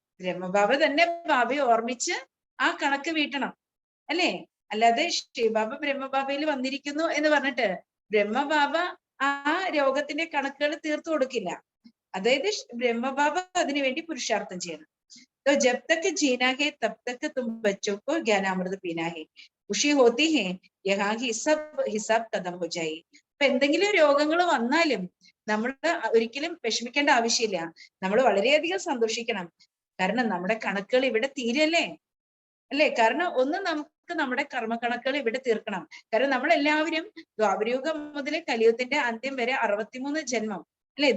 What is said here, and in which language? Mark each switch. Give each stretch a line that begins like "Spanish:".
Malayalam: ബ്രഹ്മബാബ തന്നെ ബാബയെ ഓർമ്മിച്ച് ആ കണക്ക് വീട്ടണം, അല്ലേ? അല്ലാതെ ശിവബാബ ബ്രഹ്മബാബയിൽ വന്നിരിക്കുന്നു എന്ന് പറഞ്ഞിട്ട് ബ്രഹ്മബാബ ആ രോഗത്തിന്റെ കണക്കുകൾ തീർത്തു കൊടുക്കില്ല. അതായത് ബ്രഹ്മബാബ അതിനു വേണ്ടി പുരുഷാർത്ഥം ചെയ്യണം.
Hindi: तो जब तक जीना है तब तक तुम बच्चों को ज्ञानामृत पीना है, खुशी होती है यहाँ की सब हिसाब खत्म हो जाए.
Malayalam: അപ്പൊ എന്തെങ്കിലും രോഗങ്ങൾ വന്നാലും നമ്മൾ ഒരിക്കലും വിഷമിക്കേണ്ട ആവശ്യമില്ല. നമ്മൾ വളരെയധികം സന്തോഷിക്കണം. കാരണം നമ്മുടെ കണക്കുകൾ ഇവിടെ തീരല്ലേ, അല്ലേ? കാരണം ഒന്ന് നമുക്ക് നമ്മുടെ കർമ്മക്കണക്കുകൾ ഇവിടെ തീർക്കണം. കാരണം നമ്മളെല്ലാവരും ദ്വാപരയുഗം മുതൽ കലിയുഗത്തിന്റെ അന്ത്യം വരെ 63 ജന്മം, അല്ലെ?